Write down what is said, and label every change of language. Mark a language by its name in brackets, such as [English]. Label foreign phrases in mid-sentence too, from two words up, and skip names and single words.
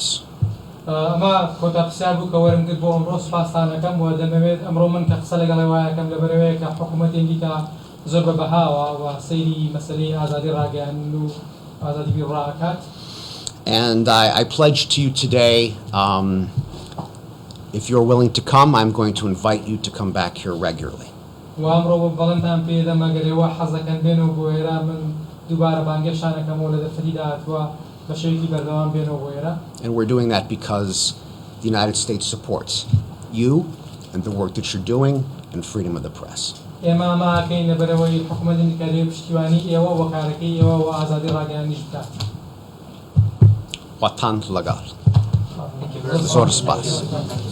[Central Kurdish] ئەمە کۆتا پرسیار بوو کە وەرم کرد بۆ ئەمڕۆ سوپاسانەکەم و دەمەوێت ئەمڕۆ من کە قسە لەگەڵی وایەکەم لەبەرەوەیە کە حکوومەتی ئەمریکا زۆر بەبەهاوە و سەیری مەسەلەی ئازادی ڕاگەیاندن و ئازادی بیرڕاکات. [English] And I pledge to you today, if you're willing to come, I'm going to invite you to come back here regularly. [Central Kurdish] و ئەمڕۆ بەڵێنتان پێدەم ئەگەرێوە حەزەکەن بێنەوە بۆ ئێرە من دووبارە بانگێشانەکەمەوە لە دەرفەتیداهاتووە بەشێوەیەکی بەردەوام بێنەوە بۆ ئێرە. [English] And we're doing that because the United States supports you and the work that you're doing and freedom of the press. [Central Kurdish] ئێمە ئەماکەین لەبەرەوەی حکوومەتی ئەمریکا لێ پشتیوانی ئێوە و کارەکەی ئێوە و ئازادی ڕاگەیاندنیش بکات. واتان لەگەڵ. زۆر سپاس.